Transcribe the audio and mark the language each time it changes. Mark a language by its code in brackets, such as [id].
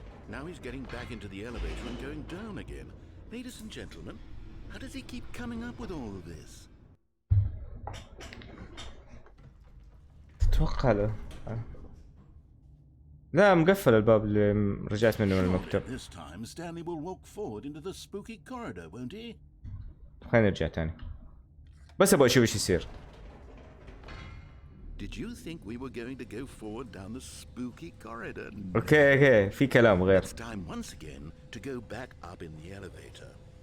[en] Now he's getting back into the elevator and going down again. Ladies and gentlemen, how does he keep coming up with all of this? [ar] تتوقع له لا مقفل الباب اللي رجعت منه من المكتب. [en] This time Stanley will walk forward into the spooky corridor, won't he? [ar] خلينا نرجع تاني بس ابغى اشوف ايش يصير. [en] Did you think we were going to go forward down the spooky corridor? [ar] اوكي في كلام غير. [en] It's time once again to go back up in the elevator.